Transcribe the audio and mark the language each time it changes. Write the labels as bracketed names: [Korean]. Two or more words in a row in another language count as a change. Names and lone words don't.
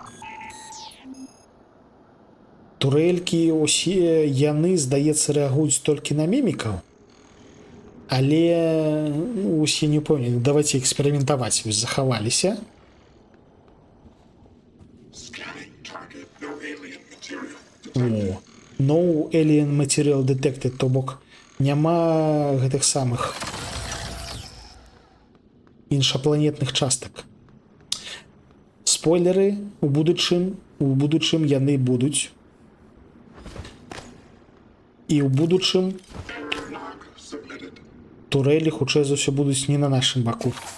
[Belarusian] Турэлькі усе яны, здаецца, рэагуюць толькі на мімікаў, але усе не памятаю. Давайте эксперыментаваць. Вось захаваліся. О, [English] no alien material detected, [Belarusian] то бок няма гэтых самых іншапланетных частак. Спойлеры, у будучым яны будуць. І ў будучым турэлі, хутчэй за ўсё, будуць не на нашым баку.